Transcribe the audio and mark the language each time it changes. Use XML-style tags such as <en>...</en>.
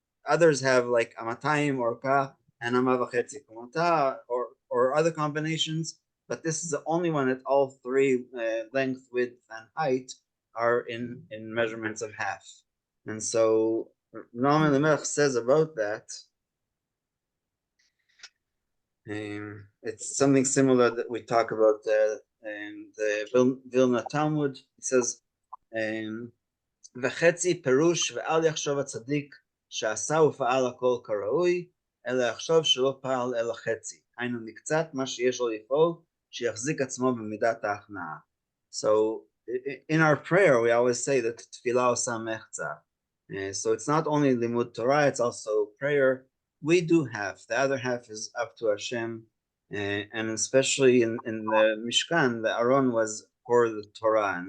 <en>Others have like amatayim orka and ama v'chetzi kumata, or other combinations, but this is the only one that all three, length, width, and height, are in measurements of half. And so Noam Elimelech says about that, it's something similar that we talk about the Vilna Talmud. It says,</en> <he>וחצי פירוש ואל יחשוב הצדיק שעשה ופעל הכל כראוי, אלא יחשוב שלא פעל אלא חצי. היינו מקצת מה שיש לו לפעול, שיחזיק עצמו במידת ההכנעה.</he> <en>So in our prayer, we always say that</en> <he>תפילה עושה מחצה.</he> <en>So it's not only limud Torah, it's also prayer. We do half. The other half is up to Hashem. And especially in the Mishkan, the Aron was for the Torah.</en>